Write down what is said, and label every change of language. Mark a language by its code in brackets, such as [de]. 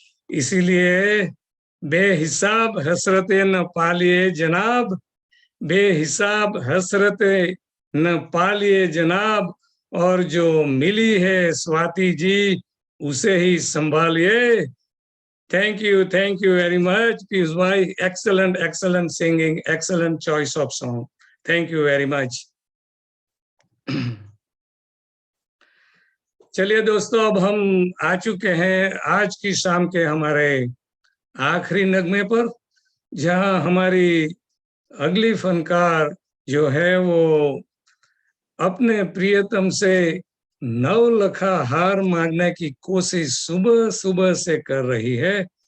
[hi] इसीलिए बेहिसाब हसरतें न पालिए जनाब, बेहिसाब हसरतें न पालिए जनाब, और जो मिली है स्वाति जी उसे ही संभालिए। [en] Thank you very much, Piyush bhai. Excellent singing, excellent choice of song. Thank you very much. [hi] चलिए दोस्तों, अब हम आ चुके हैं आज की शाम के हमारे आखिरी नगमे पर, जहां हमारी अगली फनकार जो है वो अपने प्रियतम से 9 लखा हार मांगने की कोशिश सुबह सुबह से कर रही है।